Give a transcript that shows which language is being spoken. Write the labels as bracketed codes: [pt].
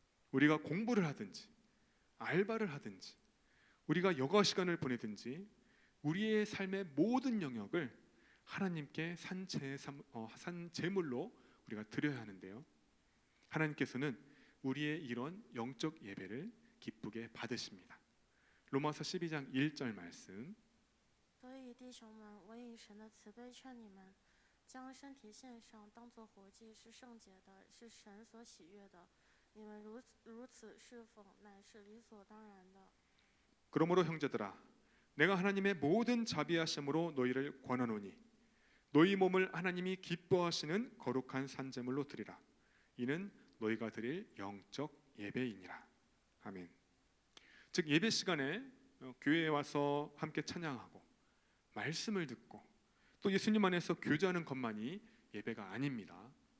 [ko] 우리가 공부를 하든지 알바를 하든지 우리가 여가 시간을 보내든지 우리의 삶의 모든 영역을 하나님께 산 제물로 우리가 드려야 하는데요. 하나님께서는 우리의 이런 영적 예배를 기쁘게 받으십니다. 로마서 12장 1절 말씀. [zh] 所以弟兄们，我以神的慈悲劝你们，将身体献上，当作活祭，是圣洁的，是神所喜悦的。你们如此侍奉，乃是理所当然的。 [ko] 그러므로 형제들아, 내가 하나님의 모든 자비하심으로 너희를 권하노니 너희 몸을 하나님이 기뻐하시는 거룩한 산제물로 드리라. 이는 너희가 드릴 영적 예배이니라. 아멘. 즉 예배 시간에 교회에 와서 함께 찬양하고 말씀을 듣고 또 예수님 안에서 교제하는 것만이 예배가 아닙니다.